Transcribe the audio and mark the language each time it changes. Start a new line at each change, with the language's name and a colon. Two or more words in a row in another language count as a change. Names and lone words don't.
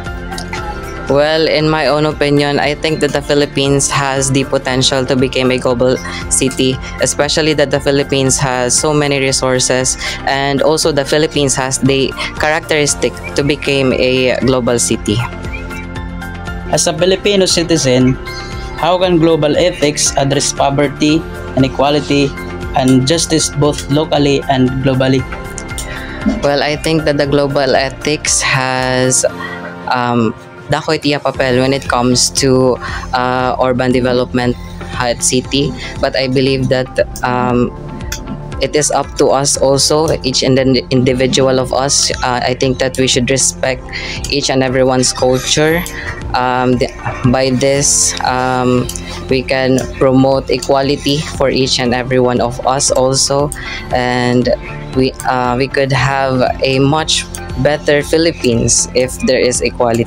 English: Well, in my own opinion, I think that the Philippines has the potential to become a global city, especially that the Philippines has so many resources, and also the Philippines has the characteristic to become a global city. As a Filipino citizen, how can global ethics address poverty, inequality, and justice both locally and globally? Well, I think that the global ethics has
Waray: dako iti papel
English: when it comes to urban development at city, but I believe that it is up to us also, each and the individual of us. I think that we should respect each and everyone's culture. By this, we can promote equality for each and every one of us also, and we could have a much better Philippines if there is equality.